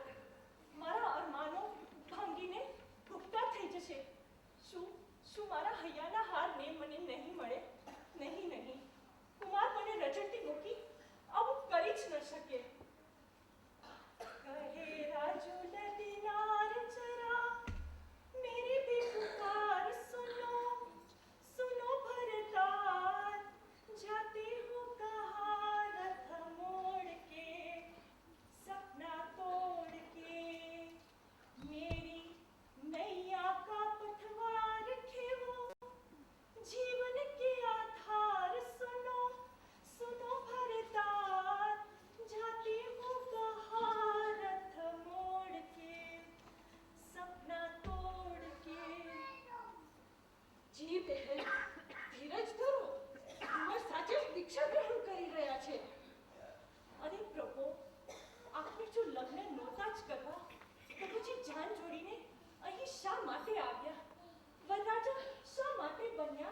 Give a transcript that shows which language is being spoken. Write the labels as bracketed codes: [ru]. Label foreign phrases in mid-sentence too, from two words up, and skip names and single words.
[gu] મારા અરમાનો ભાંગીને ભૂખતા થઈ જશે. શું મારા હૈયાના હાર ને મને નહીં મળે? નહીં નહીં, કુમાર મને રચડતી મૂકી આવું કરી જ ન શકે. [hi] कहे राजु नदीनार ज़रा मेरी भी पुकार सुनो सुनो भरतार जाते हो कहाँ रथ मोड़ के सपना तोड़ के मेरी नैया का पथवार खेवो जीवन के आधार सुनो सुनो भरतार जाते हो कहाँ रथ मोड़ के सपना तोड़ के. [gu] જી બહેન, ધીરજ ધરો. કુંવર સાચે જ દીક્ષા ગ્રહણ કરી રહ્યા છે. અરે પ્રભુ, આપણે જો લગ્ન નહોતા જ કરવા તો પછી જાન જોડીને અહીં શા માટે આવ્યા? વરરાજા શા માટે બન્યા?